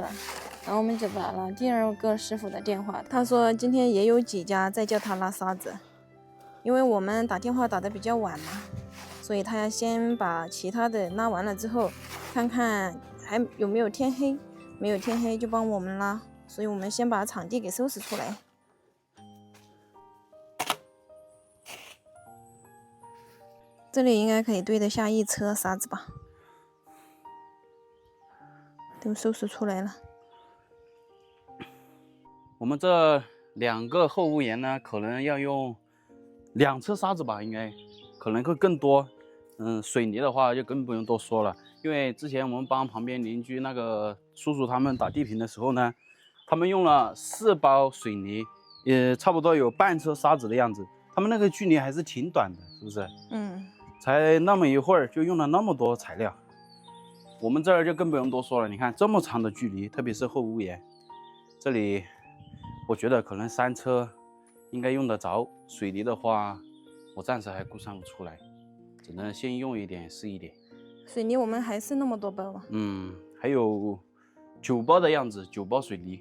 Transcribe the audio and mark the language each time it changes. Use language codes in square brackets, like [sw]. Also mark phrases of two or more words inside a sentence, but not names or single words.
[zh] 然後我們就打了第2個師傅的電話，他說今天也有幾家在叫他拉沙子，因為我們打電話打得比較晚嘛，所以他要先把其他的拉完了之後，看看還有沒有天黑，沒有天黑就幫我們拉，所以我們先把場地給收拾出來。這裡應該可以堆得下1車沙子吧，都收拾出來了。我們這2個厚屋檐呢，可能要用2車沙子吧，應該可能會更多。水泥的話就更不用多說了，因為之前我們幫旁邊鄰居那個叔叔他們打地坪的時候呢，他們用了4包水泥，也差不多有半車沙子的樣子。他們那個距離還是挺短的，是不是？才那麼一會兒就用了那麼多材料，我們這兒就更不用多說了。你看這麼長的距離，特別是厚屋檐，這裡我覺得可能3車應該用得着。水泥的話，我暫時還估算不出來，只能先用一點是一點。水泥我們還是那麼多包啊？還有9包的樣子，9包水泥。